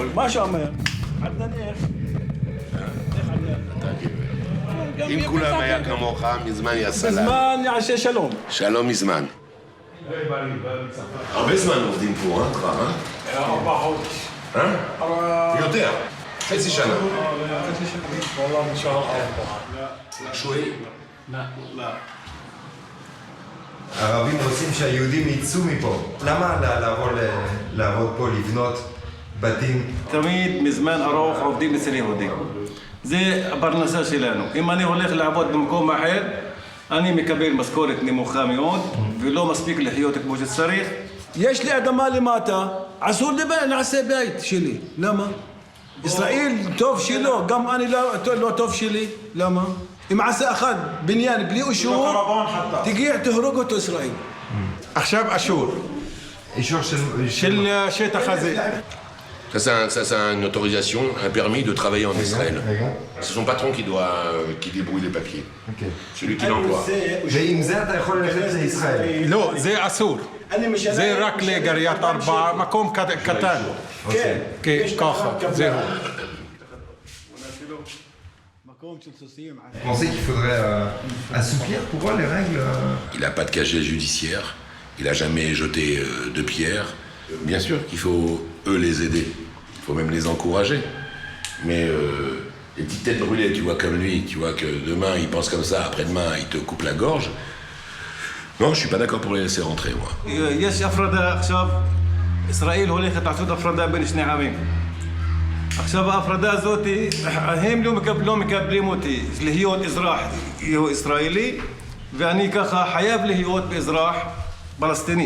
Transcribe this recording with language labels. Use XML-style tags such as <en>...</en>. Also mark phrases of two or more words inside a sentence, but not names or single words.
<he>מה שאומר? עדנאן איך? אם כולם היה כמוך, מזמן היה סלם. מזמן יעשה שלום. שלום מזמן. הרבה זמן עובדים פה, כבר, 4 חודש. יותר. חצי שנה.</he> <ar>والله ان شاء الله.</ar> <he>שווי? לא. הערבים רוצים שהיהודים יצאו מפה. למה לעבור לעבוד פה, לבנות בתים? תמיד מזמן ארוך עובדים אצל יהודים. זה הפרנסה שלנו. אם אני הולך לעבוד במקום אחר, אני מקבל משכורת נמוכה מאוד, ולא מספיק לחיות כמו שצריך. יש לי אדמה למטה, אסור נעשה בית שלי. למה? ישראל טוב שלו, גם אני לא טוב שלי. למה? אם עשה אחד בניין בלי אישור, תגיע תהרוג אותו ישראל. עכשיו אשור. אישור של השטח הזה.</he> <fr>Ça, c'est une autorisation, un permis de travailler en Israël. C'est son patron qui débrouille les papiers. C'est lui qui l'emploie. ועם זה אתה יכול ללכת לישראל. לא, זה אסור. זה רק לגריית 4, מקום קטן. כן, ככה, זהו. Vous pensez qu'il faudrait assouplir pour les règles? Il n'a pas de casier judiciaire, il n'a jamais jeté de pierre. Bien sûr qu'il faut, eux, les aider. Il faut même les encourager. Mais les petites têtes brûlées, tu vois, comme lui, tu vois que demain, il pense comme ça, après-demain, il te coupe la gorge. Non, je suis pas d'accord pour les laisser rentrer, moi.</fr> <he>יש הפרדה עכשיו, ישראל הולכת לעשות הפרדה בין שני עמים. עכשיו ההפרדה הזאת, הם לא מקבלים אותי להיות אזרח ישראלי, ואני ככה חייב להיות אזרח פלסטיני.</he>